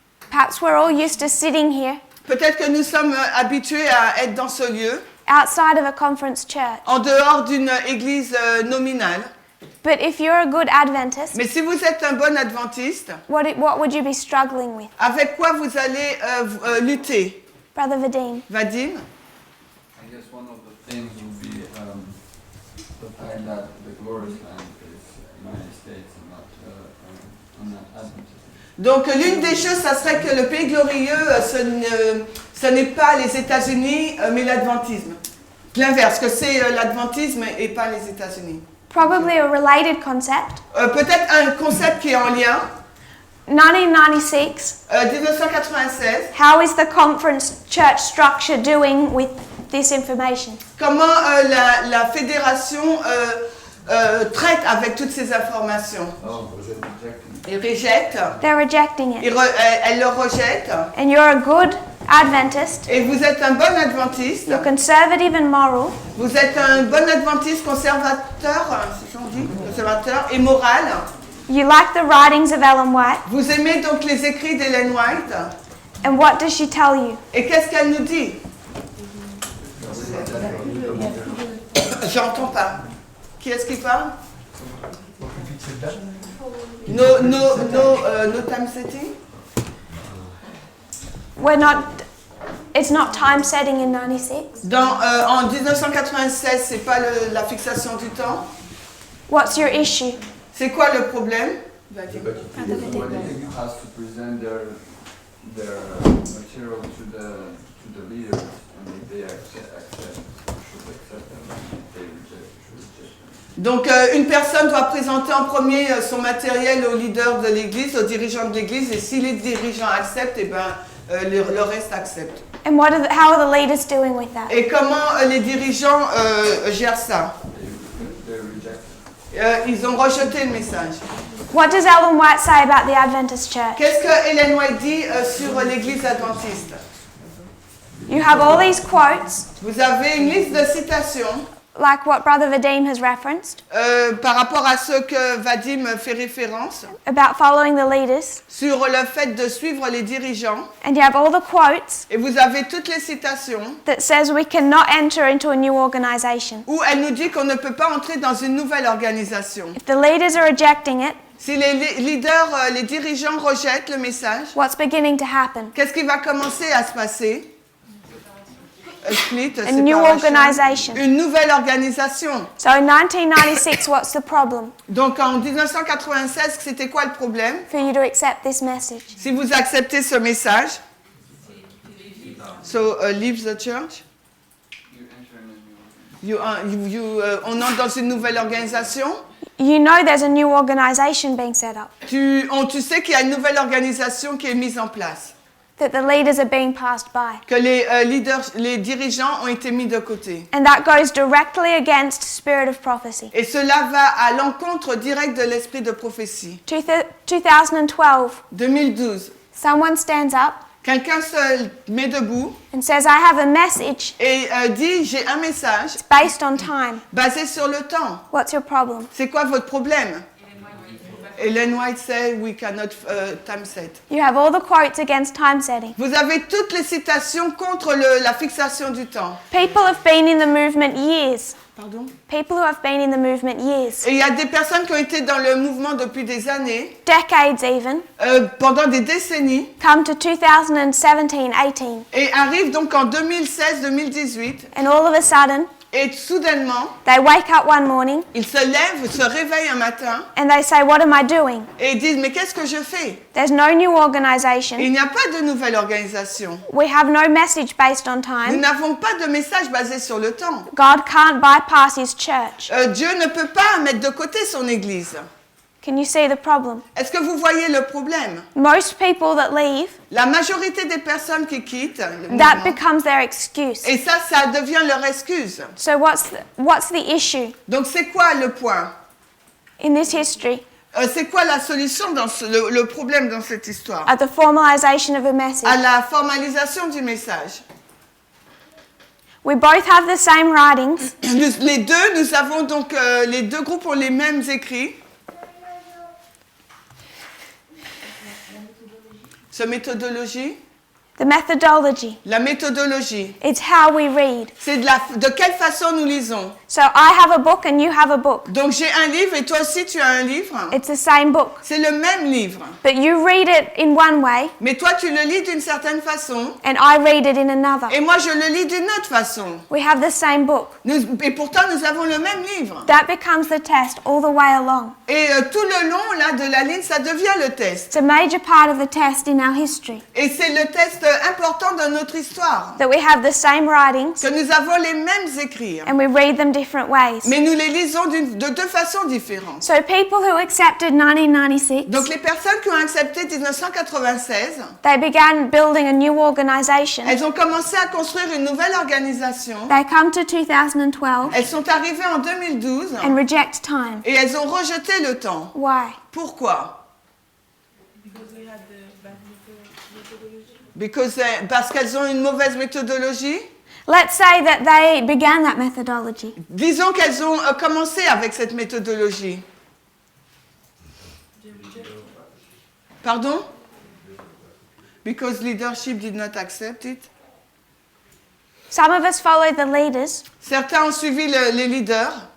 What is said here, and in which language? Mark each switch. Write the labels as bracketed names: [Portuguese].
[English] perhaps we're all used to sitting here [French] Peut-être que nous sommes habitués à être dans ce lieu, [English] outside of a conference church. [French] en dehors d'une église nominale. [English] But if you're a good Adventist, [French] Mais si vous êtes un bon adventiste, [English] what would you be struggling with? [French] avec quoi vous allez lutter? [English] Brother Vadim? [French] Vadim? [English] I guess one of the things would be the fact that the glorious land is United States and not Adventist. [French] Donc l'une des choses, ça serait que le pays glorieux, ce n'est pas les États-Unis, mais l'adventisme. L'inverse, que c'est l'adventisme et pas les États-Unis. [English] Probably a related concept. [French] Peut-être un concept qui est en lien. [English] 1996, [French] 1996, [English] how is the conference church structure doing with this information? [French] comment la fédération traite avec toutes ces informations? [English] Oh, was it rejecting? [French] Ils rejettent, [English] They're rejecting it. [French] elle le rejette. [English] And you're a good Adventist, [French] Et vous êtes un bon adventiste. [English] you're conservative and moral, [French] Vous êtes un bon adventiste conservateur, c'est ça on dit, conservateur et moral. [English] you like the writings of Ellen White, [French] Vous aimez donc les écrits d'Ellen White. [English] and what does she tell you? [French] Et qu'est-ce qu'elle nous dit? J'entends pas. Qui est-ce qui parle? [English] No time setting? It's not time setting in 96. [French] En 1996, c'est pas la fixation du temps. [English] What's your issue? [French] C'est quoi le problème? [English] Somebody has to present their material to the leaders, and if they accept, should accept them. If they reject, should reject them. [French] Donc une personne doit présenter en premier son matériel au leader de l'église, aux dirigeants de l'église, et si les dirigeants acceptent, et ben le reste accepte. [English] And how are the leaders doing with that? [French] Et comment les dirigeants gèrent ça? [English] They reject. [French] Ils ont rejeté le message. [English] What does Ellen White say about the Adventist church? [French] Qu'est-ce que Ellen White dit sur l'église adventiste? [English] You have all these quotes, [French] Vous avez une liste de citations [English] like what Brother Vadim has referenced, [French] par rapport à ce que Vadim fait référence, [English] about following the leaders, [French] sur le fait de suivre les dirigeants. [English] and you have all the quotes [French] Et vous avez toutes les citations [English] that says we cannot enter into a new organization. [French] où elle nous dit qu'on ne peut pas entrer dans une nouvelle organisation. [English] If the leaders are rejecting it, [French] Si les leaders, les dirigeants rejettent le message, [English] what's beginning to happen? [French] qu'est-ce qui va commencer à se passer? [English] Split, A new [French] séparation. [English] organization. [French] Une nouvelle organisation. [English] So in 1996, what's the problem [French] Donc en 1996, c'était quoi le problème? [English] for you to accept this message? [French] Si vous acceptez ce message, [English] so leave the church. You enter in a new [French] On entre dans une nouvelle organisation. [English] You know there's a new organization being set up, [French] Tu sais qu'il y a une nouvelle organisation qui est mise en place. [English] that the leaders are being passed by. [French] Que les leaders, les dirigeants ont été mis de côté. [English] And that goes directly against spirit of prophecy. [French] Et cela va à l'encontre direct de l'esprit de prophétie. [English] 2012, [French] 2012, [English] someone stands up [French] quelqu'un se met debout [English] and says, I have a message [French] et dit, j'ai un message [English] based on time. [French] basé sur le temps. [English] What's your problem? [French] C'est quoi votre problème? [English] Ellen White said, we cannot time set. You have all the quotes against time setting. [French] Vous avez toutes les citations contre la fixation du temps. [English] People have been in the movement years. [French] Pardon? [English] People who have been in the movement years. [French] Et il y a des personnes qui ont été dans le mouvement depuis des années, [English] Decades even. [French] pendant des décennies, [English] Come to 2017, 18. [French] et arrivent donc en 2016-2018, [English] And all of a sudden, [French] Et soudainement, [English] they wake up one morning [French] ils se lèvent, se réveillent un matin [English] and they say, what am I doing? [French] et ils disent, mais qu'est-ce que je fais? [English] There's no new [French] Il [English] organization. [French] n'y a pas de nouvelle organisation. [English] We have no message based on [French] Nous [English] time. [French] n'avons pas de message basé sur le temps. [English] God can't bypass his church. [French] Dieu ne peut pas mettre de côté son Église. [English] Can you see the problem? [French] Est-ce que vous voyez le problème? [English] Most people that leave, [French] La majorité des personnes qui quittent le [English] that [French] mouvement, [English] becomes their excuse. [French] et ça devient leur excuse. [English] So what's the issue [French] Donc c'est quoi le point? [English] in this history [French] C'est quoi la solution dans le problème dans cette histoire? [English] at the formalization of a [French] À [English] message? [French] la formalisation du message. [English] We both have the same writings, [French] Nous avons donc, les deux groupes ont les mêmes écrits. Cette méthodologie, [English] the methodology. [French] la méthodologie, [English] It's how we read. [French] c'est de quelle façon nous lisons. [English] So I have a book and you have a book. [French] Donc j'ai un livre et toi aussi tu as un livre. [English] It's the same book. [French] C'est le même livre. [English] But you read it in one way [French] Mais toi tu le lis d'une certaine façon [English] and I read it in another. [French] et moi je le lis d'une autre façon. [English] We have the same book. [French] Et pourtant nous avons le même livre. [English] That becomes the test all the way along. [French] Et tout le long là, de la ligne, ça devient le test. [English] It's a major part of the test in our history. [French] Et c'est le test important dans notre histoire. [English] That we have the same writings [French] Que nous avons les mêmes écrits. [English] and we read them different ways. [French] Mais nous les lisons de deux façons différentes. [English] So people who accepted 1996, [French] Donc les personnes qui ont accepté 1996, [English] they began building a new organization. [French] elles ont commencé à construire une nouvelle organisation. [English] They come to 2012 [French] Elles sont arrivées en 2012 [English] and reject time. [French] et elles ont rejeté le temps. [English] Why? [French] Pourquoi? [English] Because we had the bad methodology. [French] Parce qu'elles ont une mauvaise méthodologie. [English] Let's say that they began that methodology. [French] Disons qu'elles ont commencé avec cette méthodologie. Pardon? [English] Because leadership did not accept it. Some of us followed the leaders. [French] Certains ont suivi les leaders.